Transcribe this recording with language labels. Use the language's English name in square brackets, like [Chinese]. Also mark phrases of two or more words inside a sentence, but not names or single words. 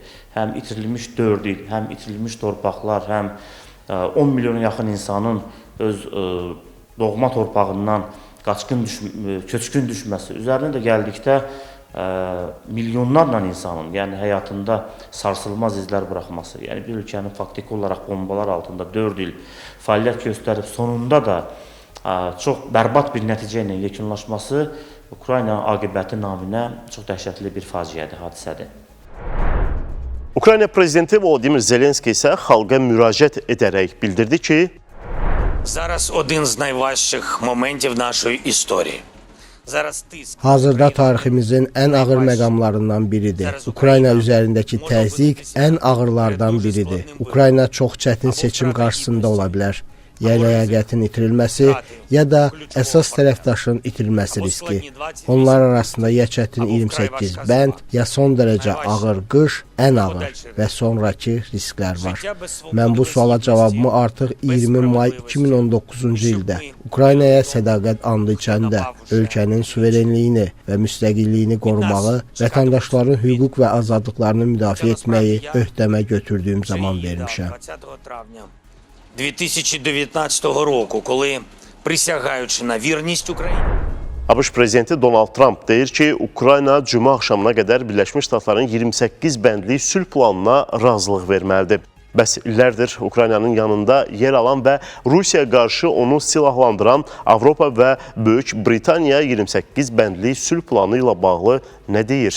[Azerbaijani] Həm itirilmiş 4 il, həm itirilmiş torpaqlar, həm 10 milyona yaxın insanın öz doğma torpağından köçkün düşməsi, üzərinə də gəldikdə milyonlarla insanın, yəni həyatında sarsılmaz izlər buraxması, yəni bir ölkənin faktiki olaraq bombalar altında 4 il fəaliyyət göstərib, sonunda da çox bərbad bir nəticə ilə yekunlaşması Ukrayna aqibəti naminə çox dəhşətli bir faciədir, hadisədir. Ukrayna prezidenti Volodymyr Zelenski isə xalqa müraciət edərək bildirdi ki, [Ukrainian] Зараз один з найважчих моментів нашої історії. Зараз тиск. [Azerbaijani] Hazırda tariximizin ən ağır məqamlarından biridir. Ukrayna üzərindəki təzyiq ən ağırlardan biridir. Ukrayna çox çətin seçim qarşısında ola bilər. Ya ləyaqətin itirilməsi, ya da əsas tərəfdaşın itirilməsi riski. Onlar arasında ya çətin 28 bənd, ya son dərəcə ağır qış, ən ağır və sonraki risklər var. Mən bu suala cavabımı artıq 20 may 2019-cu ildə Ukraynaya sədaqət andı içəndə ölkənin suverenliyini və müstəqilliyini qorumağı, vətəndaşların hüquq və azadlıqlarını müdafiə etməyi öhdəmə götürdüyüm zaman vermişəm. [Ukrainian] 2019 року, коли, присягаючи на вірність Україні, [Azerbaijani] ABŞ prezidenti Donald Trump deyir ki, Ukrayna cümə axşamına qədər Birləşmiş Ştatların 28 bəndlik sülh planına razılıq verməlidir. Bəs illərdir Ukraynanın yanında yer alan və Rusiyaya qarşı onu silahlandıran Avropa və Böyük Britaniya 28 bəndlik sülh planı ilə bağlı nə deyir?